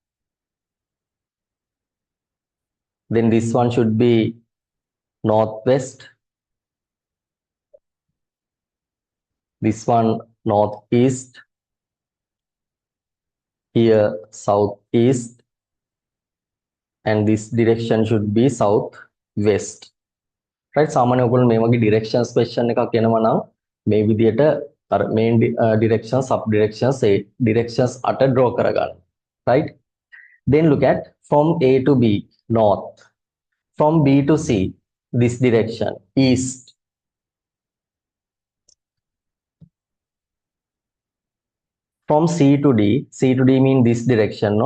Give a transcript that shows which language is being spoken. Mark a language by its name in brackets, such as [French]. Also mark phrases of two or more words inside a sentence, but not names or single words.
[English] Then this one should be northwest. This one northeast. Here southeast. And this direction should be southwest. Right, [Sinhala] සාමාන්‍ය ඔයගොල්ලෝ මේ වගේ [English] directions question [Sinhala] එකක් එනවා නම් මේ විදියට අර [English] main direction, sub directions, directions [Sinhala] අට draw කරගන්න. [English] Right? Then look at from A to B, north. From B to C, this direction, east. From C to D, C to D mean this direction, no?